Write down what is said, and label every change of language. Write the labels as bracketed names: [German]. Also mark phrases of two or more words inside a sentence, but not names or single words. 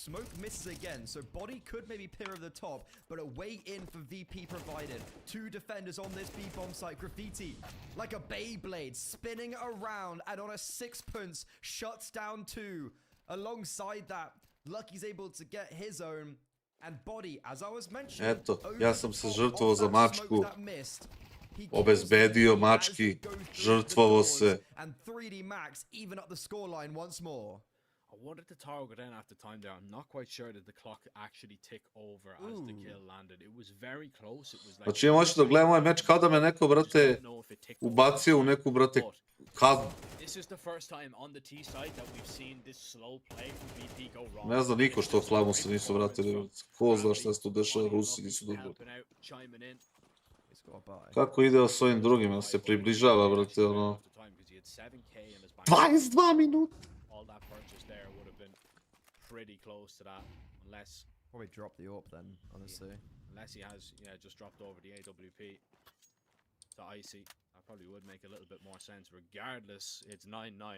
[English] Smoke misses again, so Body could maybe peer over the top, but a way in for VP provided. 2 defenders on this B-bomb site. Graffiti, like a Beyblade, spinning around, and on a 6-punch, shuts down 2. Alongside that, Lucky's able to get his own, and Body, as I was mentioning... [Serbian] Eto, ja sam se žrtvovao za mačku. Obezbedio mački, žrtvovao se. [English] And 3D Max even up the scoreline once more. I wanted the tower go down after time there. I'm not quite sure that the clock actually ticked over as the kill landed. It was very close. It was like... [Serbian] Znači, ja moću da gledam ovaj meč kao da me neko, brate, ubacio u neku, brate, kaznu. [English] This is the first time on the T side that we've seen this slow play from VP go wrong. [Serbian] Ne znam niko što Flamu se nisu vratili. Ko zna šta se tu dešava, Rusi nisu dobro. Kako ide s ovim drugim, jel se približava, brate, ono... [English] had 7k in his bank. [Serbian] 22 minuta. [English] All that purchase there would have been pretty close to that, unless Probably drop the AWP then, honestly. he has just dropped over the AWP to Icy. That probably would make a little bit more sense. Regardless, it's 9-9.